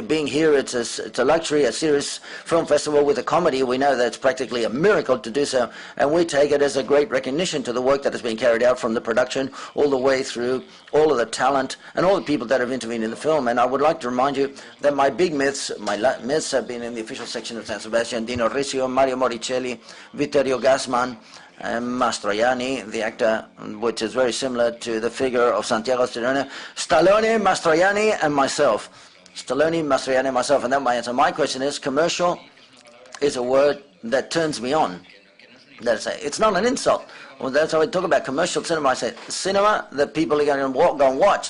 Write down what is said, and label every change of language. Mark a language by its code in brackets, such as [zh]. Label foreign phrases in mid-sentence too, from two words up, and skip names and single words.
[en] Being here, it's a luxury, a serious film festival with a comedy. We know that it's practically a miracle to do so, and we take it as a great recognition to the work that has been carried out from the production all the way through, all of the talent, and all the people that have intervened in the film. And I would like to remind you that my myths have been in the official section of San Sebastian: Dino Riccio, Mario Moricelli, Vittorio Gassman, Mastroianni, the actor, which is very similar to the figure of Santiago Stallone, Mastroianni, and myself. Stallone, Mastroianni, and myself, and that's my answer. My question is, commercial is a word that turns me on. It's not an insult. Well, that's how we talk about commercial cinema. I say cinema that people are going to go and watch.